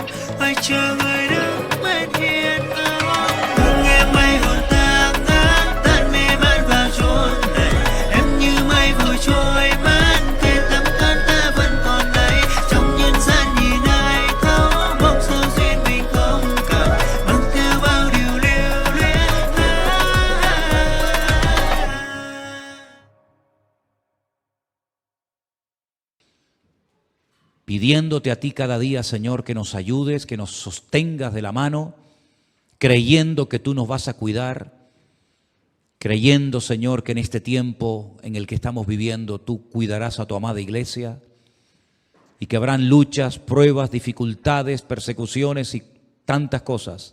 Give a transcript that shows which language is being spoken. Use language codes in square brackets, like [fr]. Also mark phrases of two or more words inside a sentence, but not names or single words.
[vi] Hoài chờ người đứng bên hiên cao, thương em mây hồn ta ngát, tan mê man vào chốn này. Em như mây vội trôi mất, kề tắm khăn ta vẫn còn đây. Trong nhân gian nhìn ai thấu, mong sao duyên mình không cạn, mang theo bao điều lưu luyến. [es] Pidiéndote a ti cada día, Señor, que nos ayudes, que nos sostengas de la mano, creyendo que tú nos vas a cuidar, creyendo, Señor, que en este tiempo en el que estamos viviendo tú cuidarás a tu amada iglesia y que habrán luchas, pruebas, dificultades, persecuciones y tantas cosas.